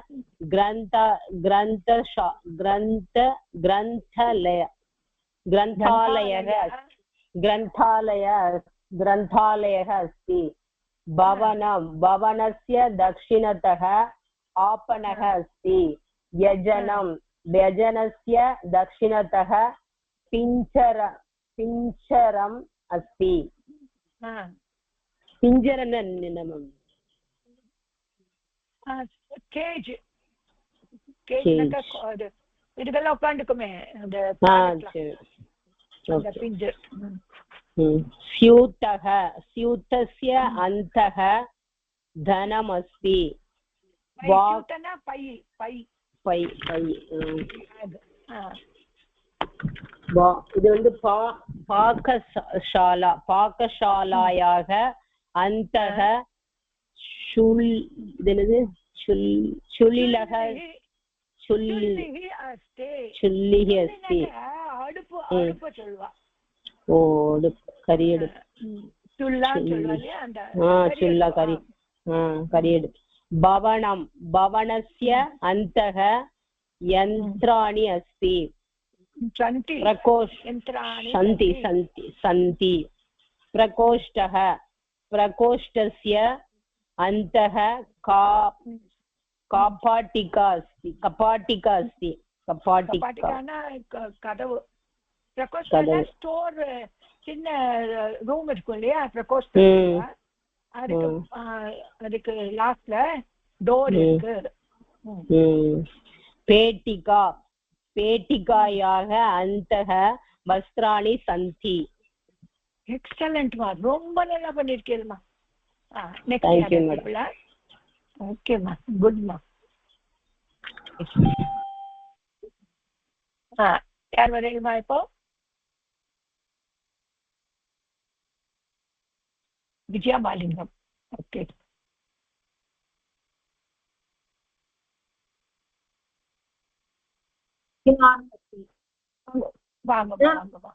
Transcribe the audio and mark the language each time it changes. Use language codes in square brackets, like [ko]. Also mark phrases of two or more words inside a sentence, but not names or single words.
[sa] ग्रन्थालयः अस्ति भवनं भवनस्य दक्षिणतः आपणः अस्ति व्यजनं व्यजनस्य दक्षिणतः पिञ्जरम् अस्ति पिञ्जरं [ta] கேஜ் இதுக்கெல்லாம் உட்காந்துக்குமே அந்த பிஞ்சர் [sa] स्यूतः स्यूतस्य अन्तः धनम् अस्ति [ta] இது வந்து [sa] पाकशालायाः अन्तः चुल्लिः अस्ति भवनं भवनस्य अन्तः यन्त्राणि अस्ति सन्ति प्रकोष्ठः प्रकोष्ठस्य अन्तः कपाटिका अस्ति [ta] ஸ்டோர் சின்ன ரூம் இருக்கும் இல்லையா பிரகோஷ்டம் அதுக்கு லாஸ்ட்ல டோர் இருக்கு [sa] पेटिका पेटिकायाः अन्तः वस्त्राणि सन्ति [ta] எக்ஸலென்ட் மா ரொம்ப நல்லா பண்ணிருக்கீங்கம்மா [en] next okay [ta] மா குட் மா யார் வரீங்கம்மா இப்போ விஜயா மாலிங்கம் ஓகே வாங்க வாங்க வாங்க